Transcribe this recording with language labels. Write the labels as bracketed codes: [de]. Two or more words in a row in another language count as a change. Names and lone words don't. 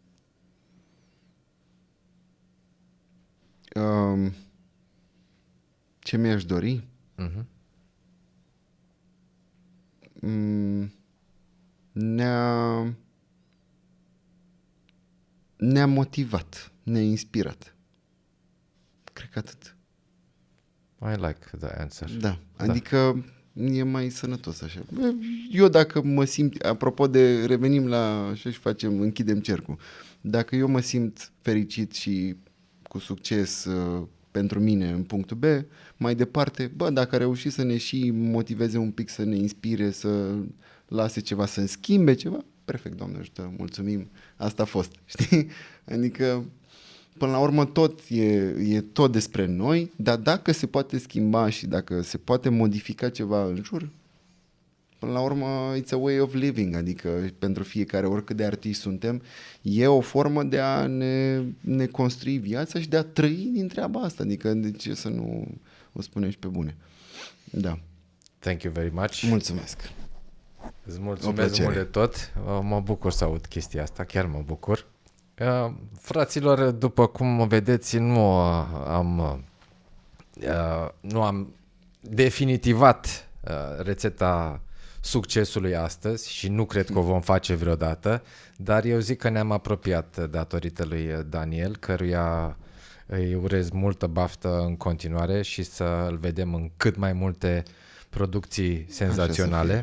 [ro] Ce mi-aș dori? Ne-a motivat, ne-a inspirat. Cred că atât. [en] I like the answer. [ro] Da, adică e mai sănătos așa. Eu dacă mă simt, apropo de, revenim la așa și facem, închidem cercul. Dacă eu mă simt fericit și cu succes pentru mine în punctul B, mai departe, dacă a reușit să ne și motiveze un pic, să ne inspire, să lase ceva, să schimbe ceva, perfect, Doamne ajută, mulțumim, asta a fost, știi? Adică, până la urmă, tot e tot despre noi, dar dacă se poate schimba și dacă se poate modifica ceva în jur, până la urmă, [en] it's a way of living, [ro] adică pentru fiecare, oricât de artiști suntem, e o formă de a ne construi viața și de a trăi din treaba asta, adică de ce să nu o spunem și pe bune. Da. [en] Thank you very much. [ro] Mulțumesc. Îți mulțumesc mult de tot. Mă bucur să aud chestia asta, chiar mă bucur. Fraților, după cum vedeți, nu am definitivat rețeta succesului astăzi și nu cred că o vom face vreodată, dar eu zic că ne-am apropiat datorită lui Daniel, căruia îi urez multă baftă în continuare și să îl vedem în cât mai multe producții senzaționale.